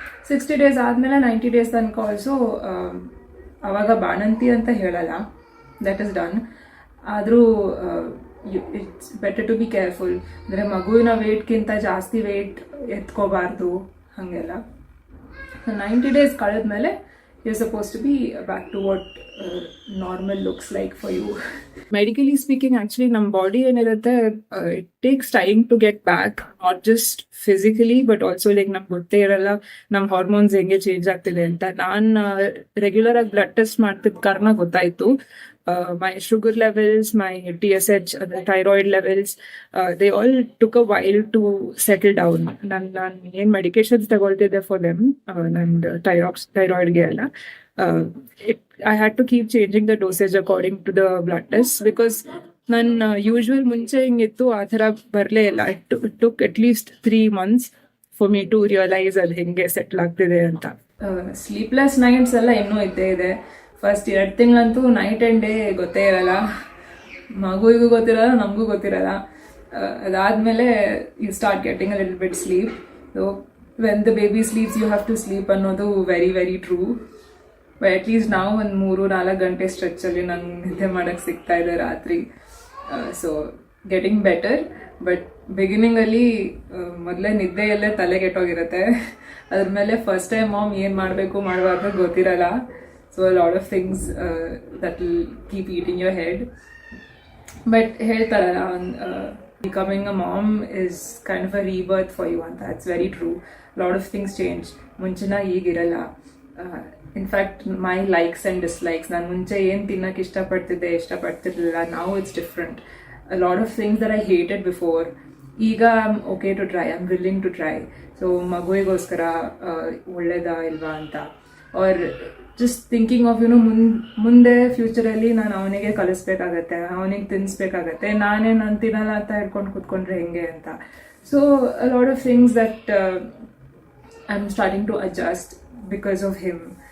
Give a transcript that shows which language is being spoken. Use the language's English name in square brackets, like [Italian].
[Kannada] 60 days ಆದಮೇಲೆ 90 days ತನಕ also ಆವಾಗ ಬಾಣಂತಿ ಅಂತ ಹೇಳಲ್ಲ, [English] That is done. [Kannada] ಆದರೂ [English] It's better to be careful. [Kannada] ಅಂದರೆ ಮಗುವಿನ ವೇಟ್ಗಿಂತ ಜಾಸ್ತಿ ವೇಟ್ ಎತ್ಕೋಬಾರ್ದು ಹಾಗೆಲ್ಲ. [English] 90 days [Kannada] ಕಳೆದ್ಮೇಲೆ [English] you're supposed to be back to what normal looks like for you. Medically speaking, actually [Kannada] ನಮ್ಮ ಬಾಡಿ ಏನಿರುತ್ತೆ, [English] it takes time to get back, not just physically but also like [Kannada] ನಮ್ಗೆ ಗೊತ್ತೇ ಇರಲ್ಲ ನಮ್ಮ ಹಾರ್ಮೋನ್ಸ್ ಹೆಂಗೆ change ಆಗ್ತಿದೆ ಅಂತ. ನಾನು ರೆಗ್ಯುಲರ್ ಆಗಿ ಬ್ಲಡ್ ಟೆಸ್ಟ್ ಮಾಡ್ತಿದ್ದ ಕಾರಣ ಗೊತ್ತಾಯಿತು. [English] My sugar levels, my TSH, the thyroid levels, they all took a while to settle down. [Kannada] ನಾನು ಏನು ಮೆಡಿಕೇಶನ್ಸ್ ತಗೊಳ್ತಿದ್ದೆ [English] for them, [Kannada] ನನ್ನ ಥೈರಾಯ್ಡ್ಗೆ ಎಲ್ಲ, [English] I had to keep changing the dosage according to the blood test because [Kannada] ನನ್ನ usual ಮುಂಚೆ ಹಿಂಗಿತ್ತು ಆ ಥರ ಬರಲೇ ಇಲ್ಲ. [English] it took at least 3 months for me to realize [Kannada] ಅದು ಹೆಂಗೆ ಸೆಟ್ಲ್ ಆಗ್ತಿದೆ ಅಂತ. ಸ್ಲೀಪ್ಲೆಸ್ ನೈಟ್ಸ್ ಎಲ್ಲ ಇನ್ನೂ ಇದ್ದೇ ಇದೆ. ಫಸ್ಟ್ 2 ತಿಂಗಳಂತೂ ನೈಟ್ ಆ್ಯಂಡ್ ಡೇ ಗೊತ್ತೇ ಇರಲ್ಲ, ಮಗುವಿಗೂ ಗೊತ್ತಿರಲ್ಲ, ನಮಗೂ ಗೊತ್ತಿರಲ್ಲ. ಅದಾದಮೇಲೆ [English] You start getting a little bit sleep. So when the baby sleeps you have to sleep [Kannada] ಅನ್ನೋದು [English] Very very true. But at least [Kannada] ನಾವು ಒಂದು 3-4 ಗಂಟೆ ಸ್ಟ್ರೆಚ್ಚಲ್ಲಿ ನಂಗೆ ನಿದ್ದೆ ಮಾಡೋಕ್ಕೆ ಸಿಗ್ತಾ ಇದೆ ರಾತ್ರಿ. [English] So getting better. [Kannada] ಬಟ್ ಬಿಗಿನಿಂಗಲ್ಲಿ ಮೊದಲೇ ನಿದ್ದೆಯಲ್ಲೇ ತಲೆ ಕೆಟ್ಟೋಗಿರುತ್ತೆ. ಅದ್ರ ಮೇಲೆ ಫಸ್ಟ್ ಟೈಮ್ ಮಾಮ್ ಏನು ಮಾಡಬೇಕು ಮಾಡಬಾರ್ದು ಗೊತ್ತಿರಲ್ಲ. [English] So lot of things that will keep eating your head. [Kannada] But ಹೇಳ್ತಾರಲ್ಲ, [English] becoming a mom is kind of a rebirth for you [Kannada] ಅಂತ. [English] That's very true. Lot of things change. [Kannada] ಮುಂಚಿನ ಈಗಿರಲ್ಲ. [English] in fact my likes and dislikes, [Kannada] ನಾನು ಮುಂಚೆ ಏನು ತಿನ್ನೋಕೆ ಇಷ್ಟಪಡ್ತಿರ್ಲಿಲ್ಲ. ನಾವು [English] It's different. A lot of things that I hated before, [Kannada] ಈಗ [English] I'm okay to try, I'm willing to try. [Kannada] So ಮಗುವಿಗೋಸ್ಕರ ಒಳ್ಳೇದಾ ಇಲ್ವಾ ಅಂತ, [English] are just thinking of [Kannada] ಮುಂದೆ ಫ್ಯೂಚರಲ್ಲಿ ನಾನು ಅವನಿಗೆ ಕಲಿಸ್ಬೇಕಾಗತ್ತೆ, ಅವನಿಗೆ ತಿನ್ನಿಸ್ಬೇಕಾಗತ್ತೆ, ನಾನು ತಿನ್ನಲ್ಲ ಅಂತ ಹೇಳ್ಕೊಂಡು ಕೂತ್ಕೊಂಡ್ರೆ ಹೆಂಗೆ ಅಂತ. [English] So a lot of things that I am starting to adjust because of him.